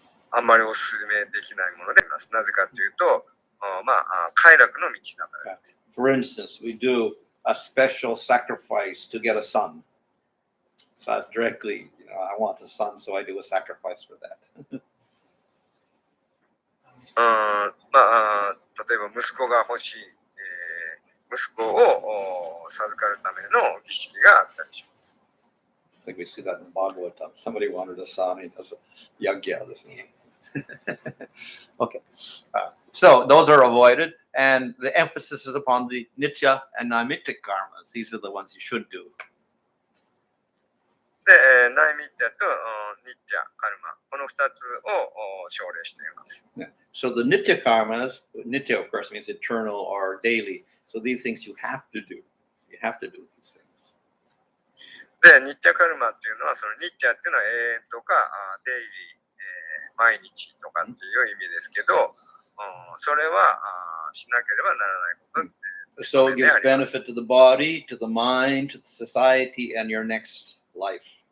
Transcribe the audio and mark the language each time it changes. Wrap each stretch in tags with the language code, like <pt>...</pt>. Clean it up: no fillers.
<ja>あんまりおすすめできないものであります。なぜかというと、快楽の道だからです。</ja> <en>For instance, we do a special sacrifice to get a son. So that's directly, I want a son, so I do a sacrifice for that.</en> <ja>例えば息子が欲しい、息子を授かるための儀式があったりします。</ja> <en>I think we see that in Bhagavatam. Somebody wanted a son, he does a yagya, doesn't he? Okay. So those are avoided, and the emphasis is upon the nitya and naimittic karmas. These are the ones you should do.</en> <ja>で、ナイミッタとニッティア、カルマ、この2つを奨励しています。</ja> <en>Yeah. So the nitya karmas, nitya of course means eternal or daily. So these things you have to do. You have to do these things.</en> <ja>で、ニッティアカルマっていうのは、そのニッティアっていうのは永遠とかデイリー、毎日とかっていう意味ですけど、それはしなければならないこと。</ja> <en>So it gives benefit to the body, to the mind, to the society, and your next life.</en>